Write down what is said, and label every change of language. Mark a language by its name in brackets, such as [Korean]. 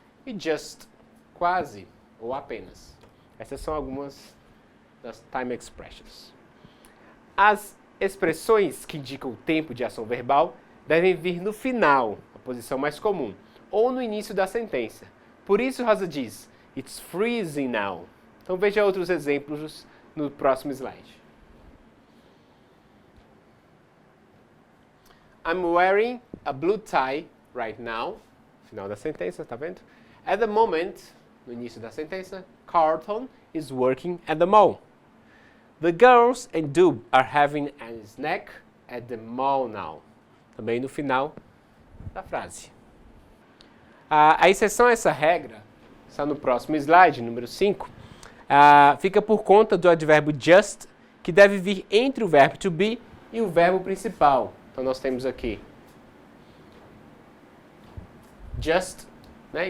[Portuguese] E just, quase, ou apenas. Essas são algumas das time expressions. As expressões que indicam o tempo de ação verbal devem vir no final, a posição mais comum, ou no início da sentença. Por isso, Rosa diz, [English] it's freezing now. [Portuguese] Então veja outros exemplos no próximo slide. [English] I'm wearing a blue tie right now. [Portuguese] Final da sentença, tá vendo? [English] At the moment, [Portuguese] no início da sentença, [English] Carlton is working at the mall. The girls and Dub are having a snack at the mall now. [Portuguese] Também no final da frase. A exceção a essa regra, está no próximo slide, número 5, fica por conta do advérbio just, que deve vir entre o verbo to be e o verbo principal. Então nós temos aqui just, né?